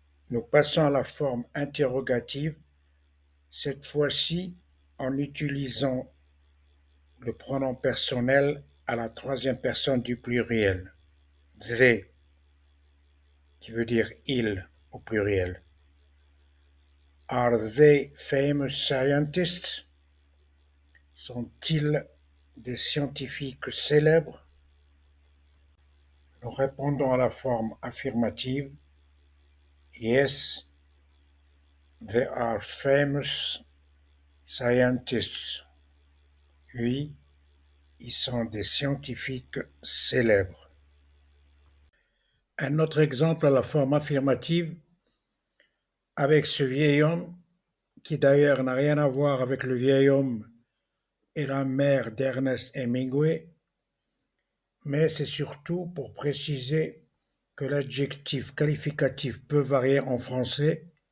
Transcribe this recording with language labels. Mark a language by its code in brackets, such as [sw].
[fr] Nous passons à la forme interrogative, cette fois-ci en utilisant le pronom personnel à la troisième personne du pluriel, they, qui veut dire ils au pluriel. [en] Are they famous scientists? [fr] Sont-ils des scientifiques célèbres? Nous répondons à la forme affirmative. Yes, [en] They are famous scientists. [fr] Oui, ils sont des scientifiques célèbres. Un autre exemple à la forme affirmative avec ce vieil homme, qui d'ailleurs n'a rien à voir avec le vieil homme et la mère d'Ernest Hemingway, mais c'est surtout pour préciser que l'adjectif qualificatif peut varier en français.